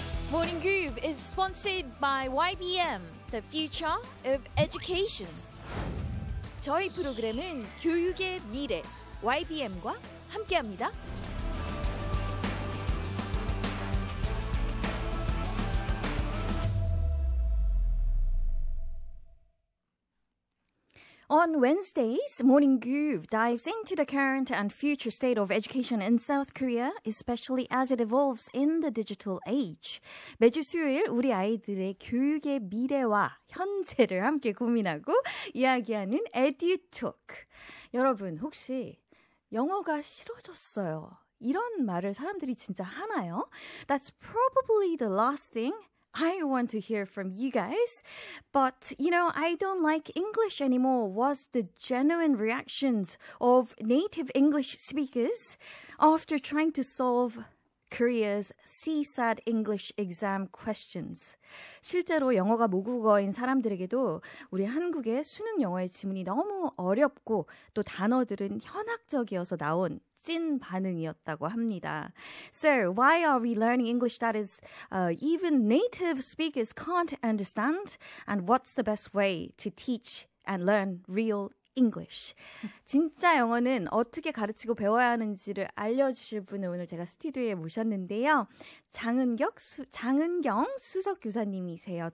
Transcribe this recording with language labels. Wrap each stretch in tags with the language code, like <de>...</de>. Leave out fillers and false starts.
<en>Morning Groove is sponsored by YBM, the future of education.</en> <ko>저희 프로그램은 교육의 미래, YBM과 함께합니다.</ko> <en>On Wednesdays, Morning Groove dives into the current and future state of education in South Korea, especially as it evolves in the digital age.</en> <ko>매주 수요일 우리 아이들의 교육의 미래와 현재를 함께 고민하고 이야기하는 EduTalk. 여러분, 혹시 영어가 싫어졌어요? 이런 말을 사람들이 진짜 하나요?</ko> <en>That's probably the last thing I want to hear from you guys. But, I don't like English anymore was the genuine reactions of native English speakers after trying to solve Korea's CSAT English exam questions.</en> <ko>실제로 영어가 모국어인 사람들에게도 우리 한국의 수능 영어의 지문이 너무 어렵고 또 단어들은 현학적이어서 나온 찐 반응이었다고 합니다.</ko> <en>So, why are we learning English that is even native speakers can't understand? And what's the best way to teach and learn real English?</en> <ko>진짜 영어는 어떻게 가르치고 배워야 하는지를 알려주실 분을 오늘 제가 스튜디오에 모셨는데요. 장은경 수석교사님이세요.</ko>